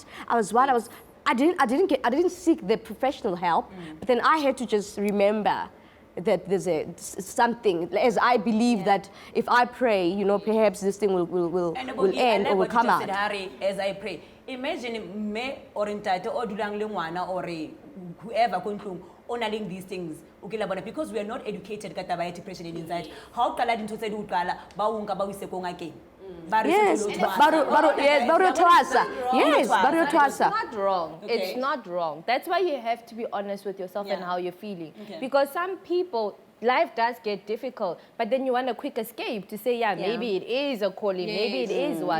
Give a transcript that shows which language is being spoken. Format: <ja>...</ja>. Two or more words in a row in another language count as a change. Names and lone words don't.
<en>I didn't seek the professional help, but then I had to just remember that there's something, as I believe that if I pray, perhaps this thing will end or will come out. As I pray. Imagine me or</en> <st>ntate o dulang le ngwana</st> <en>or whoever</en> <st>kontlong</st> <en>honoring these things because we are not educated</en> <st>ka taba ya</st> <en>depression and anxiety how</en> <st>qala dintho tse di utlwala ba o nka ba o ise ko ngakeng</st> <en>Yes, yes, Yes, It's not wrong. Okay. It's not wrong. That's why you have to be honest with yourself and Yeah. how you're feeling. Okay. Because some people, life does get difficult, but then you want a quick escape to say, maybe it is a calling, maybe it is what.</en>